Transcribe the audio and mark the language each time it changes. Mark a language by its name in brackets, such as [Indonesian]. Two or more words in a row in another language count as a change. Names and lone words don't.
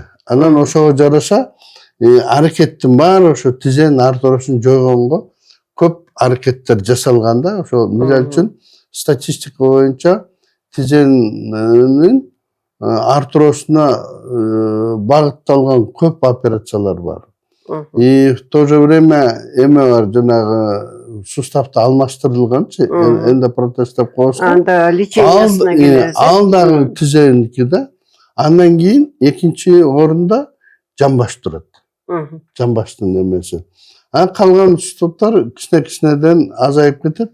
[Kyrgyz] Анан ошого жараша аракеттин баары ошо тизенин артрозун жойгонго көп аракеттер жасалган да. Ошол мисалы үчүн статистика боюнча тизенин артрозуна багытталган көп операциялар бар. [Russian] И в то же время [Kyrgyz] эме бар, жанагы суставты алмаштырылганчы, эндопротез деп коебуз. Анда лечениясына келебиз. Ал дагы тизеники да. Андан кийин экинчи орунда жамбаш турат. Жамбаштын эмеси. Анан калган суставтар кичинеден азайып кетет.